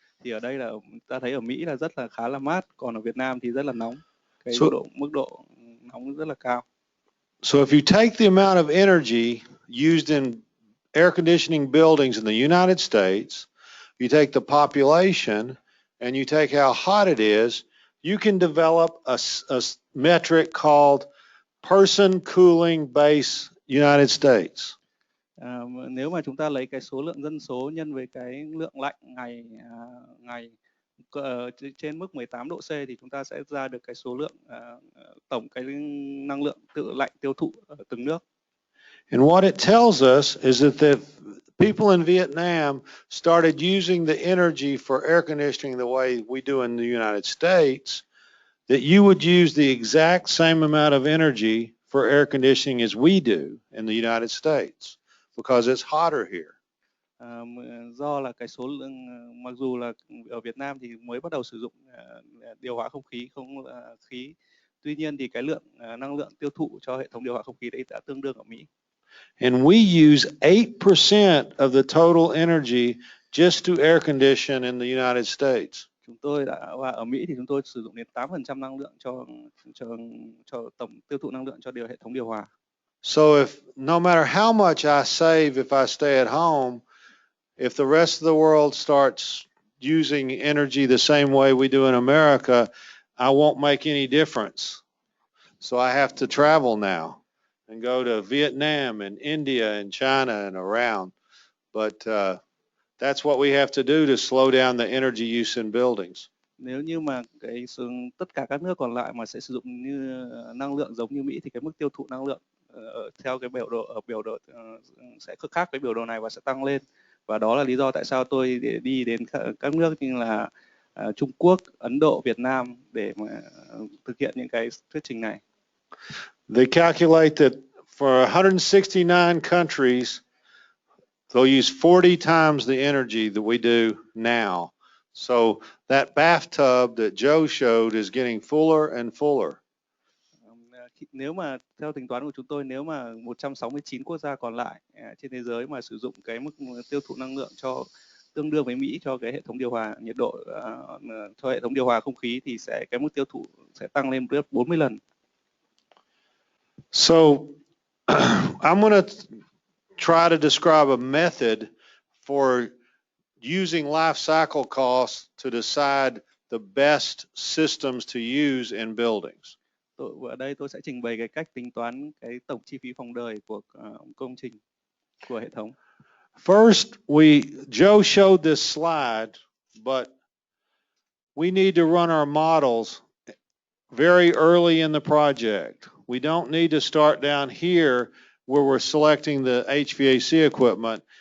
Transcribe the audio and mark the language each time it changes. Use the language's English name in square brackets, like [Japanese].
[Vietnamese] Thì ở đây là ta thấy ở Mỹ là khá là mát, còn ở Việt Nam thì rất là nóng. Cái mức độ nóng rất là cao. [English] So if you take the amount of energy used in air conditioning buildings in the United States, you take the population, and you take how hot it is, you can develop a metric called person cooling base United States. [Vietnamese] Nếu mà chúng ta lấy cái số lượng dân số nhân với cái lượng lạnh ngày trên mức 18 độ C thì chúng ta sẽ ra được cái số lượng tổng cái năng lượng tự lạnh tiêu thụ ở từng nước. [English] And what it tells us is that the people in Vietnam started using the energy for air conditioning the way we do in the United States, that you would use the exact same amount of energy for air conditioning as we do in the United States, because it's hotter here. [Vietnamese] Do là cái số lượng, mặc dù là ở Việt Nam thì mới bắt đầu sử dụng điều hòa không khí, khí, tuy nhiên thì cái lượng năng lượng tiêu thụ cho hệ thống điều hòa không khí đấy đã tương đương ở Mỹ. [English] And we use 8% of the total energy just to air condition in the United States. [Vietnamese] Chúng tôi và ở Mỹ thì chúng tôi sử dụng đến 8% năng lượng cho tổng tiêu thụ năng lượng cho hệ thống điều hòa. [English] So if no matter how much I save if I stay at home, if the rest of the world starts using energy the same way we do in America, I won't make any difference. So I have to travel now and go to Vietnam and India and China and around. But that's what we have to do to slow down the energy use in buildings. [Vietnamese] Nếu như mà tất cả các nước còn lại mà sẽ sử dụng như năng lượng giống như Mỹ thì cái mức tiêu thụ năng lượng theo cái biểu đồ sẽ khác với biểu đồ này và sẽ tăng lên. Và đó là lý do tại sao tôi đi đến các nước như là Trung Quốc, Ấn Độ, Việt Nam để mà thực hiện những cái thuyết trình này. [English] They calculate that for 169 countries, they'll use 40 times the energy that we do now. So that bathtub that Joe showed is getting fuller and fuller. [Vietnamese] Nếu mà theo tính toán của chúng tôi, nếu mà 169 quốc gia còn lại trên thế giới mà sử dụng cái mức tiêu thụ năng lượng cho tương đương với Mỹ cho cái hệ thống điều hòa nhiệt độ, cho hệ thống điều hòa không khí, thì cái mức tiêu thụ sẽ tăng lên gấp 40 lần. [English] So I'm going to try to describe a method for using life cycle costs to decide the best systems to use in buildings. [Vietnamese] Ở đây tôi sẽ trình bày cái cách tính toán cái tổng chi phí phòng đời của công trình, của hệ thống. [English] First, Joe showed this slide, but we need to run our models very early in the project. We don't need to start down here where we're selecting the HVAC equipment.